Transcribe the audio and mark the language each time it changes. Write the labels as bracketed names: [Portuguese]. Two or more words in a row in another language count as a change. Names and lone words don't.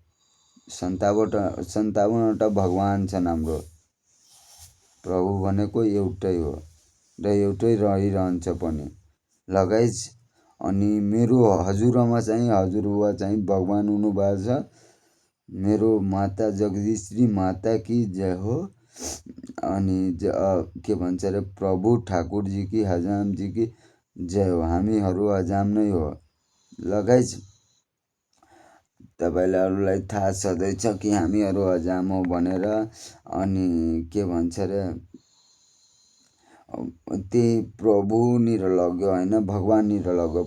[Nepali] 57वटा भगवान छन् हाम्रो। प्रभु भनेको एउटै हो र एउटै रहिरहन्छ पनि ल गाइज। अनि मेरो हजुरआमा चाहिँ हजुरबुवा चाहिँ भगवान हुनुभएको छ। [Hindi] मेरो माता जगदीश्वरी माता की जय हो। [Nepali] अनि के भन्छ अरे [Hindi] प्रभु ठाकुरजी की हजामजी की जय हो। [Nepali] हामीहरू हजाम नै हो ल गाइज। तपाईँलाई थाहा छँदैछ कि हामीहरू हजाम हो भनेर। अनि के भन्छ अरे त्यही प्रभुनिर लग्यो होइन, भगवाननिर लग्यो।